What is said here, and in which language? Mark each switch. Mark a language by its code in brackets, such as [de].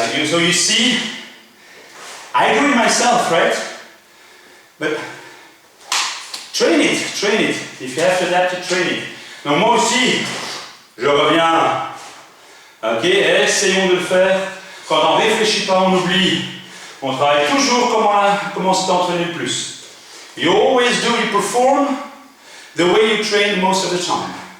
[en] So you see, I do it myself, right? But train it, if you have to adapt it, train it. [fr] Donc moi aussi, je reviens, ok, essayons de le faire. Quand on ne réfléchit pas, on oublie. On travaille toujours comment s'est entraîné le plus. [en] You always do, you perform the way you train most of the time.